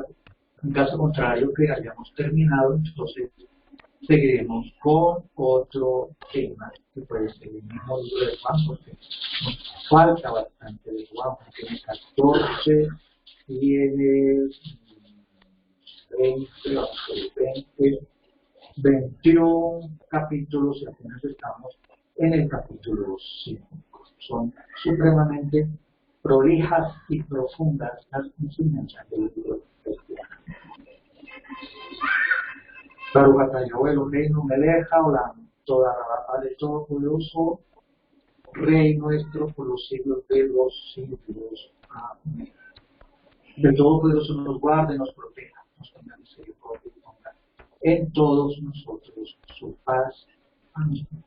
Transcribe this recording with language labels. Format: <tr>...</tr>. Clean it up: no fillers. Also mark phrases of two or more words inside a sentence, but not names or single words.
<es>En caso contrario, que hayamos terminado, entonces seguiremos con otro tema, que puede ser el mismo libro de Juan, porque nos falta bastante de Juan, tiene 14, tiene 20, 20, 21 capítulos y apenas estamos en el capítulo 5. Son supremamente prolijas y profundas las enseñanzas del libro cristiano.</es> <he>ברוך אתה יהוה אלוהינו מלך העולם, תודה רבה</he> <es>de Todopoderoso, Rey nuestro por los siglos de los siglos. Amén. De Todopoderoso nos guarde, nos proteja, nos tenga misericordia y ponga en todos nosotros su paz. Amén.</es>